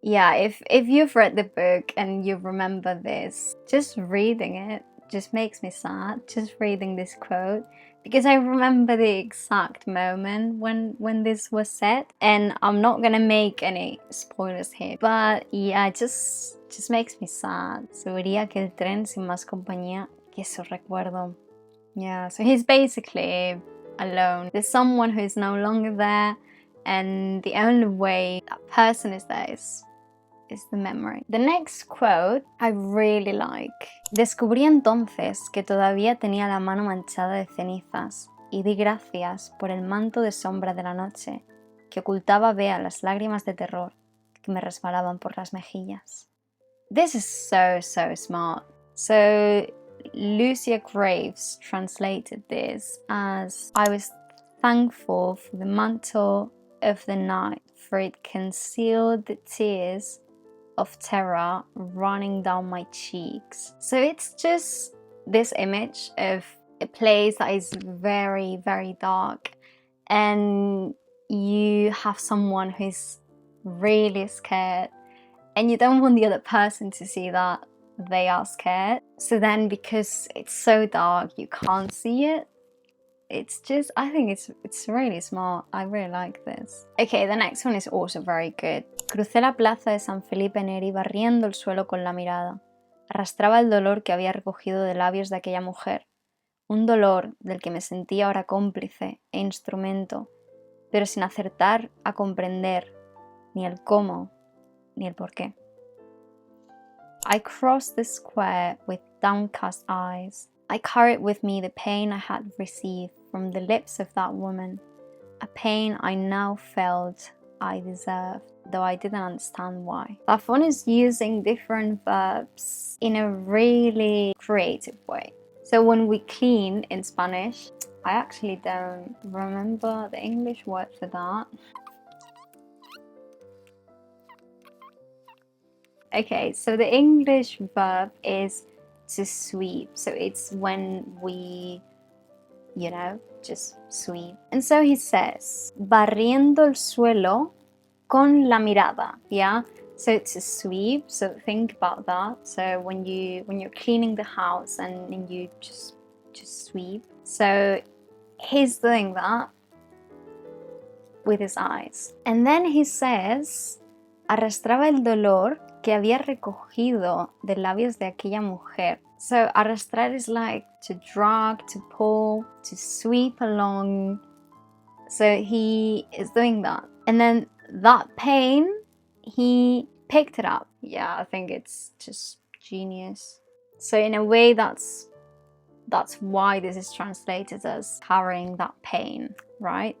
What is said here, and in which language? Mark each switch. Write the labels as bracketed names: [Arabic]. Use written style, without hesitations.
[English] Yeah, if you've read the book and you remember this, just reading it just makes me sad, just reading this quote, because I remember the exact moment when this was said, and I'm not gonna make any spoilers here, but yeah, it just makes me sad. [Spanish] Subiría aquel tren sin más compañía que su recuerdo. [English] Yeah, so he's basically alone. There's someone who is no longer there, and the only way that person is there is the memory. The next quote I really like. [Spanish] Descubrí entonces que todavía tenía la mano manchada de cenizas y di gracias por el manto de sombra de la noche que ocultaba vea las lágrimas de terror que me resbalaban por las mejillas. [English] This is so smart. So Lucia Graves translated this as, I was thankful for the mantle of the night, for it concealed the tears of terror running down my cheeks. So it's just this image of a place that is very dark, and you have someone who's really scared, and you don't want the other person to see that they are scared. So then, because it's so dark, you can't see it. It's just, I think it's really smart. I really like this. Okay, the next one is also very good. [Spanish] Crucé la plaza de San Felipe Neri barriendo el suelo con la mirada. Arrastraba el dolor que había recogido de labios de aquella mujer. Un dolor del que me sentía ahora cómplice e instrumento, pero sin acertar a comprender ni el cómo ni el por qué. [English] I crossed the square with downcast eyes. I carried with me the pain I had received from the lips of that woman, a pain I now felt I deserved, though I didn't understand why. Zafón is using different verbs in a really creative way. So when we clean in Spanish, I actually don't remember the English word for that. Okay, so the English verb is to sweep. So it's when we, you know, just sweep. And so he says, [Spanish] barriendo el suelo con la mirada, [English] yeah? So to sweep, so think about that. So when you're cleaning the house and you just sweep. So he's doing that with his eyes. And then he says, [Spanish] arrastraba el dolor que había recogido de labios de aquella mujer. [English] So arrastrar is like to drag, to pull, to sweep along. So he is doing that. And then that pain, he picked it up. Yeah, I think it's just genius. So in a way, that's why this is translated as carrying that pain, right?